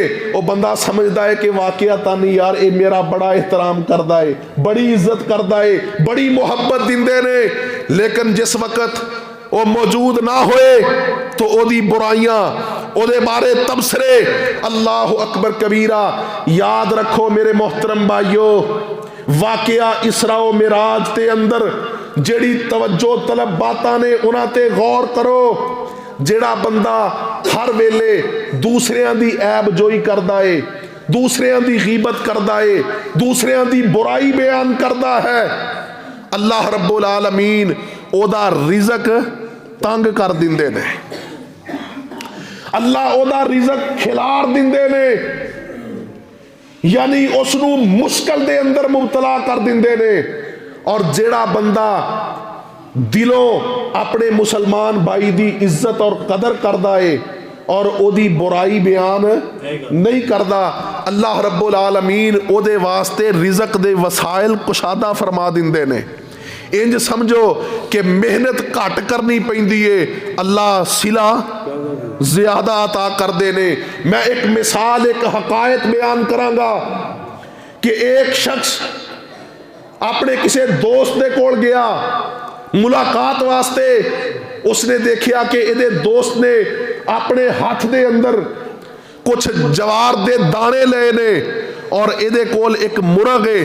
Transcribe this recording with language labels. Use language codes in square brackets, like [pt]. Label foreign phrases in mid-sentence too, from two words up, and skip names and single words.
[ur] وہ بندہ سمجھتا ہے کہ واقعہ نہیں یار یہ میرا بڑا احترام کرتا ہے، بڑی عزت کرتا ہے، بڑی محبت دیندے نے. [pa] لیکن جس وقت وہ موجود نہ ہوئے تو اوہدی برائیاں، اوہدے بارے تبصرے, [ar] الله أكبر كبيرا. [pa] یاد رکھو میرے محترم بھائیو، واقعہ اسراء و معراج کے اندر جہڑی توجہ طلب باتاں نے انہاں تے غور کرو. جہڑا بندہ ہر ویلے دوسریاں دی عیب جوئی کردا ہے، دوسریاں دی غیبت کردا ہے، دوسریاں دی برائی بیان کردا ہے, اللہ رب العالمین اوہدا رزق تنگ کر دیندے نے، اللہ اوہدا رزق کھلار دیندے نے، یعنی اس نوں مشکل دے اندر مبتلا کر دیندے نے. اور جہڑا بندہ دلوں اپنے مسلمان بھائی دی عزت اور قدر کردا ہے اور اوہدی برائی بیان نہیں کردا, اللہ رب العالمین اوہدے واسطے رزق دے وسائل کشادہ فرما دیندے نے. انج سمجھو کہ محنت گھٹ کرنی پیندی ہے, [ur] اللہ صلہ زیادہ عطا کرتے نے. [pa] میں ایک مثال، ایک حکایت بیان کراں گا کہ ایک شخص اپنے کسی دوست کے کول گیا ملاقات واسطے. اس نے دیکھا کہ یہ دوست نے اپنے ہاتھ کے اندر کچھ جوار دے دانے لئے نے اور یہ کول ایک مرغ ہے.